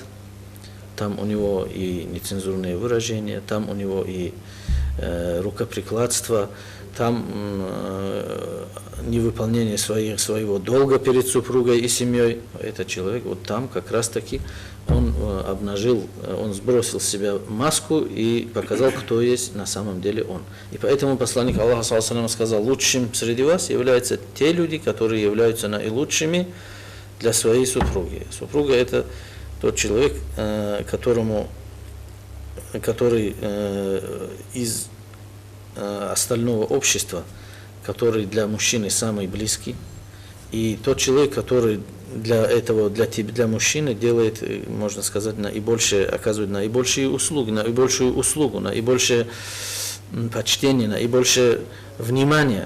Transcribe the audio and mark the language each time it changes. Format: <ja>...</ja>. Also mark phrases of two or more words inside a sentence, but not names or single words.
<ru>Там у него и нецензурные выражения, там у него и рукоприкладство, там невыполнение своего долга перед супругой и семьей. Этот человек, вот там как раз таки он он сбросил с себя маску и показал, кто есть на самом деле он. И поэтому посланник Аллаха,</ru> <ar>صلى الله عليه وسلم,</ar> <ru>сказал: лучшим среди вас являются те люди, которые являются наилучшими для своей супруги. Супруга – это тот человек, который из остального общества, который для мужчины самый близкий, и тот человек, который для мужчины делает, можно сказать, оказывает наибольшую услугу, наибольшее почтение, наибольшее внимание.</ru>